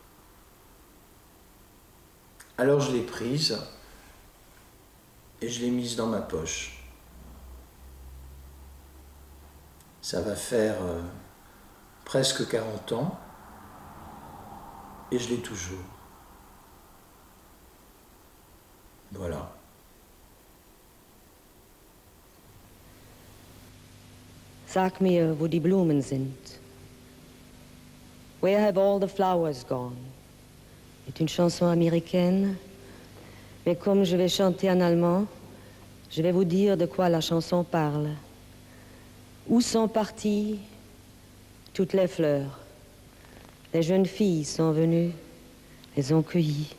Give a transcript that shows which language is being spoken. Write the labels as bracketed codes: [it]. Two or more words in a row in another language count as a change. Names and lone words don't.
[fr] Alors je l'ai prise et je l'ai mise dans ma poche. Ça va faire presque 40 ans et je l'ai toujours. Voilà. [de] Sag mir, wo die Blumen sind. [en] Where have all the flowers gone? [fr] C'est une chanson américaine, mais comme je vais chanter en allemand, je vais vous dire de quoi la chanson parle. Où sont parties toutes les fleurs? Les jeunes filles sont venues, les ont cueillies.